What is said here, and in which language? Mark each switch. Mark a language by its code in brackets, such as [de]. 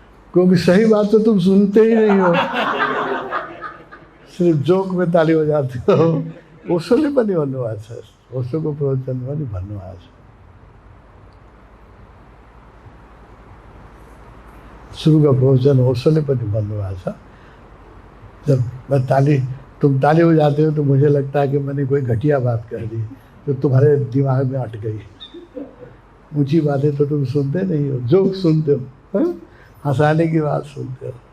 [hi] क्योंकि सही बात तो तुम सुनते ही नहीं हो, सिर्फ जोक में ताली बजाते हो। [ne] ओशोले पनि भन्नुभएको छ, ओशोको प्रवचन पनि भन्नुभएको छ। सुरुको प्रवचन ओशोले पनि भन्नुभएको छ, [hi] जब मैं तुम ताली बजाते हो तो मुझे लगता है कि मैंने कोई घटिया बात कह दी जो तुम्हारे दिमाग में अट गई। ऊंची बातें तो तुम सुनते नहीं हो, जोक सुनते हो, हंसाने की बात सुनते हो।